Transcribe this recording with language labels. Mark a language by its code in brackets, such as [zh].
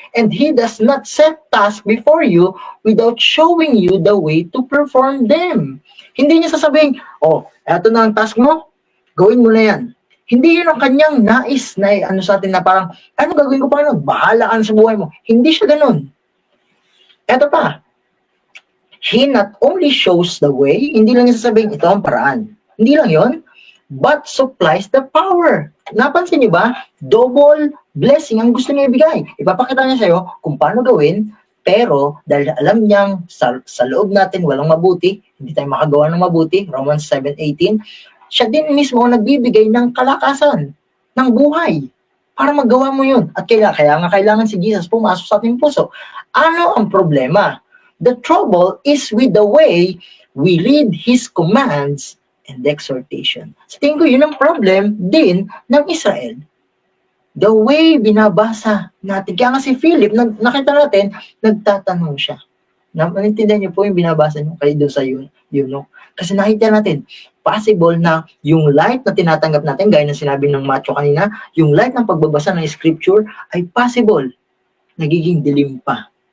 [en] And He does not set tasks before you without showing you the way to perform them. [tl] Hindi niya sasabihin, eto na ang task mo, gawin mo na yan. Hindi yun ang kanyang nais na sa atin na parang, ano gagawin ko pa? Bahala ka sa buhay mo. Hindi siya ganon. Eto pa, [en] He not only shows the way, [tl] hindi lang niya sasabihin, ito ang paraan. Hindi lang yon, [en] but supplies the power. [tl] Napansin niyo ba? Double blessing ang gusto niya ibigay. Ipapakita niya sa'yo kung paano gawin, pero dahil alam niyang sa loob natin walang mabuti, hindi tayo makagawa ng mabuti, Romans 7:18, siya din mismo ang nagbibigay ng kalakasan, ng buhay, para magawa mo yun. At kaya nga kailangan si Jesus pumasok sa ating puso. Ano ang problema? [en] The trouble is with the way we read His commands and exhortation. [tl] Sa tingin ko, yun ang problem din ng Israel. The way binabasa natin. Kaya nga si Philip, nakita natin, nagtatanong siya. Naintindihan niyo po yung binabasa niyo kayo doon sa Kasi nakita natin, possible na yung light na tinatanggap natin, gaya ng sinabi ng Macho kanina, yung light ng pagbabasa ng Scripture ay possible, nagiging dilim pa.